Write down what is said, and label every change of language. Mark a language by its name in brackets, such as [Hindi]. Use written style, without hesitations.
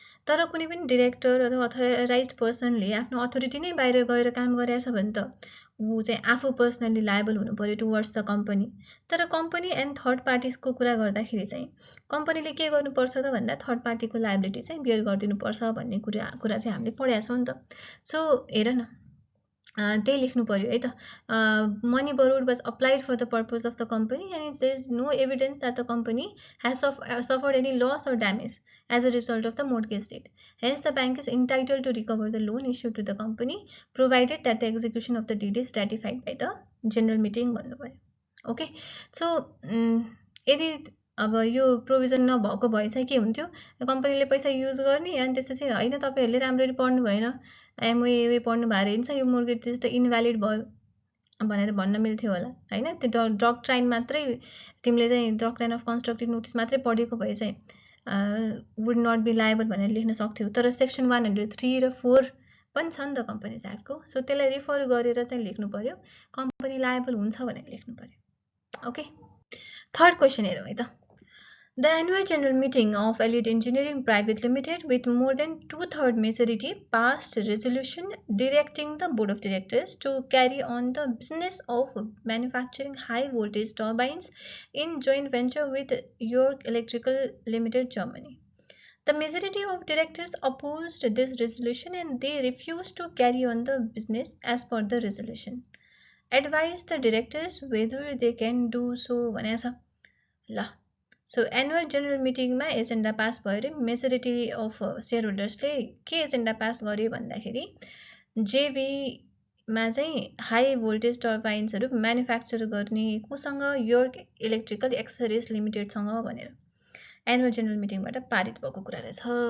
[Nepali] तर कुनै पनि डिरेक्टर अथवा अथोराइज्ड पर्सनले आफ्नो अथोरिटी नै बाहिर गएर काम गरेछ भने त ऊ चाहिँ आफू पर्सनली लायबल हुनु पर्यो [English] Towards the company. [Nepali] तर कम्पनी एन्ड थर्ड पार्टिजको कुरा गर्दाखेरि चाहिँ कम्पनीले के गर्नुपर्छ त भन्दा थर्ड पार्टीको लायबिलिटी चाहिँ बियर गरिदिनुपर्छ भन्ने कुरा चाहिँ हामीले पढेका छौँ नि त। सो हेर न त्यही लेख्नु पर्यो है त। [English] Money borrowed was applied for the purpose of the company and there is no evidence that the company has suffered any loss or damage as a result of the mortgage debt. Hence the bank is entitled to recover the loan issued to the company provided that the execution of the deed is ratified by the general meeting [Nepali] भन्नु पर्यो। Okay, so यदि अब यो provision नभएको भए चाहिँ के हुन्थ्यो, कम्पनीले पैसा युज गर्ने अनि त्यसपछि होइन तपाईँहरूले राम्ररी पढ्नु भएन, एमओए पढ्नु भएर हिँड्छ, यो मोर्गेज त इनभ्यालिड भयो भनेर भन्न मिल्थ्यो होला हैन। त्यो डक्ट्राइन मात्रै तिमीले चाहिँ डक्ट्राइन अफ कन्स्ट्रक्टिभ नोटिस मात्रै पढेको भए चाहिँ [English] would not be liable [Nepali] भनेर लेख्न सक्थ्यौ। तर सेक्सन 103 र 4 पनि छ नि त कम्पनीज एक्टको, सो त्यसलाई रिफर गरेर चाहिँ लेख्नु पर्यो कम्पनी लायबल हुन्छ भनेर लेख्नु पर्यो। ओके, थर्ड क्वेसन हेरौँ है त। [English] The annual general meeting of Elite Engineering Private Limited with more than 2/3 majority passed a resolution directing the board of directors to carry on the business of manufacturing high voltage turbines in joint venture with York Electrical Limited, Germany. The majority of directors opposed this resolution and they refused to carry on the business as per the resolution. Advise the directors whether they can do so [Nepali] भनेछ ल। So annual general मिटिङमा agenda pass भयो अरे, majority of share होल्डर्सले के agenda pass गर्यो भन्दाखेरि जेबीमा चाहिँ high voltage टर्बाइन्सहरू manufacture गर्ने कोसँग, योर्क इलेक्ट्रिकल एक्सरिज लिमिटेडसँग भनेर एनुअल जेनरल मिटिङबाट पारित भएको कुरा रहेछ।